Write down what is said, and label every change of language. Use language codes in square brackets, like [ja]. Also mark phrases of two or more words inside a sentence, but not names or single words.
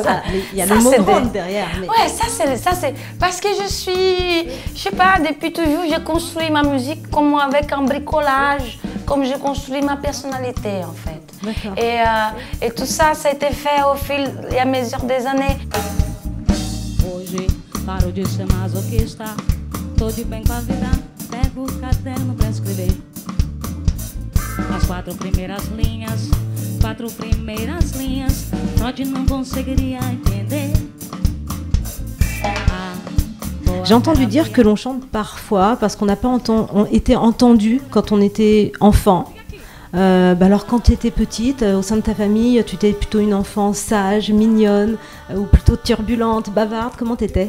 [fr] Il y a le mot grande derrière. Mais... Ouais, ça c'est parce que je sais pas, depuis toujours, j'ai construit ma musique comme avec un bricolage, comme j'ai construit ma personnalité en fait. Et tout ça, ça a été fait au fil et à mesure des années. [pt] Hoje paro de ser masoquista, tô de bem com a vida, pego o caderno pra escrever. As quatro primeiras linhas, Freud não conseguiria entender. [fr] J'ai entendu dire que l'on chante parfois parce qu'on n'a pas été entendu quand on était enfant. Alors quand tu étais petite, au sein de ta famille, tu étais plutôt une enfant sage, mignonne, ou plutôt turbulente, bavarde, comment tu étais?